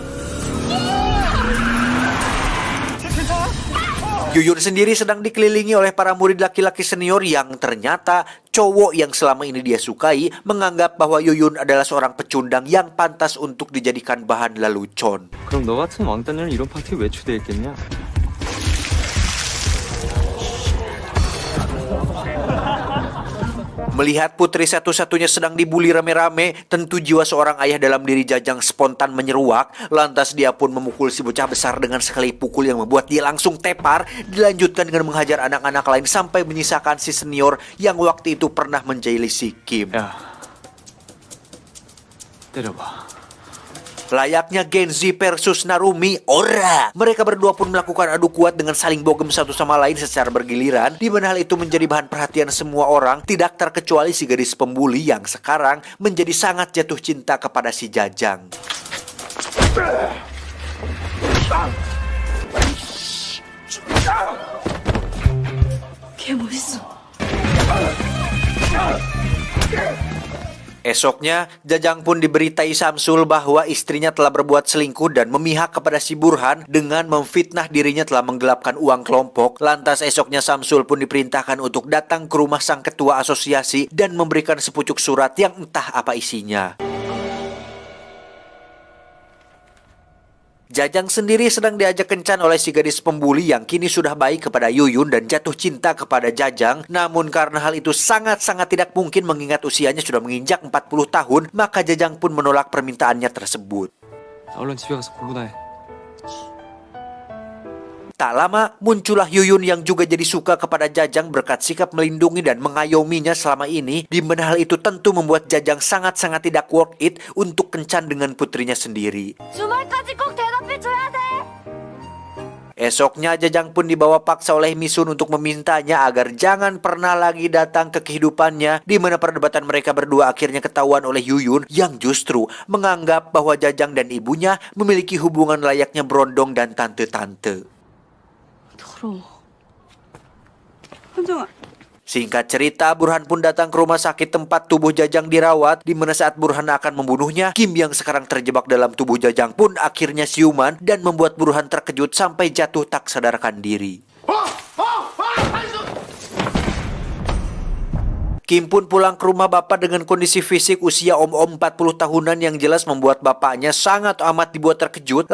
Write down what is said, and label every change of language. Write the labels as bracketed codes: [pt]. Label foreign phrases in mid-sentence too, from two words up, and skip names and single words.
[id] Yuyun sendiri sedang dikelilingi oleh para murid laki-laki senior yang ternyata cowok yang selama ini dia sukai menganggap bahwa Yuyun adalah seorang pecundang yang pantas untuk dijadikan bahan lelucon. [ko] 그럼 너 같은 왕따는 이런 파티에 왜 초대했겠냐? [id] Melihat putri satu-satunya sedang dibuli rame-rame, tentu jiwa seorang ayah dalam diri Jajang spontan menyeruak. Lantas dia pun memukul si bocah besar dengan sekali pukul yang membuat dia langsung tepar. Dilanjutkan dengan menghajar anak-anak lain sampai menyisakan si senior yang waktu itu pernah menjaili si Kim. [ko] 야, 때려봐. [id] Layaknya Genji versus Narumi, ora! Mereka berdua pun melakukan adu kuat dengan saling bogem satu sama lain secara bergiliran, di mana hal itu menjadi bahan perhatian semua orang, tidak terkecuali si gadis pembuli yang sekarang menjadi sangat jatuh cinta kepada si Jajang. [ko] 걔 멋있어. [id] Esoknya, Jajang pun diberitai Samsul bahwa istrinya telah berbuat selingkuh dan memihak kepada si Burhan dengan memfitnah dirinya telah menggelapkan uang kelompok. Lantas esoknya Samsul pun diperintahkan untuk datang ke rumah sang ketua asosiasi dan memberikan sepucuk surat yang entah apa isinya. Jajang sendiri sedang diajak kencan oleh si gadis pembuli yang kini sudah baik kepada Yuyun dan jatuh cinta kepada Jajang. Namun karena hal itu sangat-sangat tidak mungkin mengingat usianya sudah menginjak 40 tahun, maka Jajang pun menolak permintaannya tersebut. [ko] 얼른 집에 가서 공부나 해. [id] Tak lama, muncullah Yuyun yang juga jadi suka kepada Jajang berkat sikap melindungi dan mengayominya selama ini, di mana hal itu tentu membuat Jajang sangat-sangat tidak [en] worth it [id] untuk kencan dengan putrinya sendiri. [ko] 주말까지 꼭 대답해줘야 돼. [id] Esoknya Jajang pun dibawa paksa oleh Misun untuk memintanya agar jangan pernah lagi datang ke kehidupannya, di mana perdebatan mereka berdua akhirnya ketahuan oleh Yuyun yang justru menganggap bahwa Jajang dan ibunya memiliki hubungan layaknya berondong dan tante-tante. [ko] 더러워. 현정아. [id] Singkat cerita, Burhan pun datang ke rumah sakit tempat tubuh Jajang dirawat, di mana saat Burhan akan membunuhnya, Kim yang sekarang terjebak dalam tubuh Jajang pun akhirnya siuman dan membuat Burhan terkejut sampai jatuh tak sadarkan diri. Kim pun pulang ke rumah bapak dengan kondisi fisik usia om-om 40 tahunan yang jelas membuat bapaknya sangat amat dibuat terkejut.